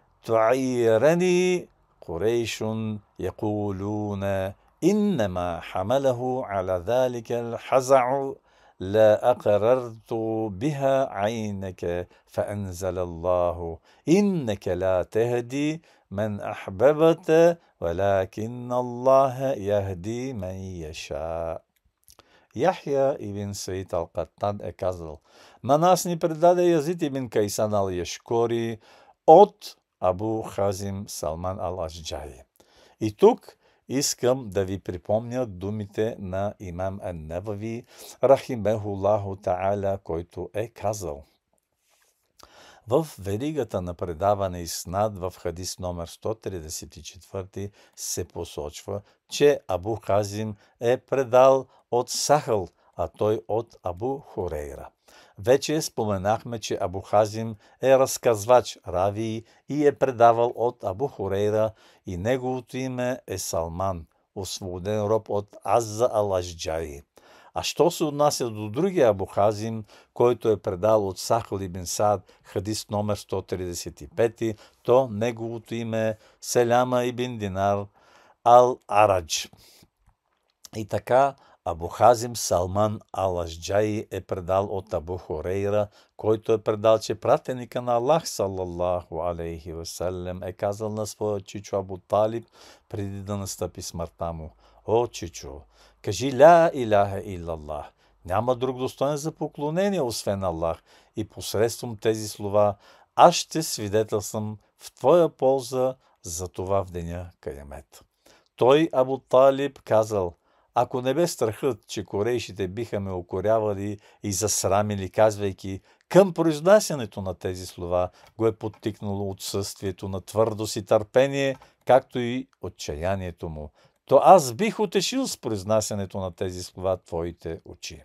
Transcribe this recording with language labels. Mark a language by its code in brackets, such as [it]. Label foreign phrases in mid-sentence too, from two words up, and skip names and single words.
[ar] تعيرني قريش يقولون إنما حمله على ذلك الحزع لا أقررت بها عينك فأنزل الله إنك لا تهدي من أحببت ولكن الله يهدي من يشاء. [bg] Яхя ибн Саид ал-Каттан е казал: на нас ни предаде Язид ибн Кайсан ал-Яшкори от Абу Хазим Салман ал-Ашджаи. И тук искам да ви припомня думите на имам ан-Навави [ar] رحمه الله تعالى, [bg] който е казал: в веригата на предаване Иснад в хадис номер 134 се посочва, че Абу Хазим е предал от Сахъл, а той от Абу Хурейра. Вече споменахме, че Абу Хазим е разказвач, рави и е предавал от Абу Хурейра и неговото име е Салман, освободен роб от Азза ал-Ашджаи. А що се отнася до другия Абу Хазим, който е предал от Сахъл ибн Саад, хадис номер 135, то неговото име е Селяма ибн Динар ал-Арадж. И така Абу Хазим Салман ал-Ашджаи е предал от Абу Хурейра, който е предал, че пратеника на Аллах [ar] صلى الله عليه وسلم [bg] е казал на своя чичо Абу Талиб преди да настъпи смъртта му: о, чичо, кажи [ar] لا إله إلا الله. [bg] Няма друг достоен за поклонение, освен Аллах. И посредством тези слова аз ще свидетелствам в твоя полза за това в деня Каямет. Той, Абу Талиб, казал: ако не бе страхът, че корейшите биха ме укорявали и засрамили, казвайки, към произнасянето на тези слова го е подтикнало отсъствието на твърдост и търпение, както и отчаянието му, то аз бих утешил с произнасянето на тези слова твоите очи.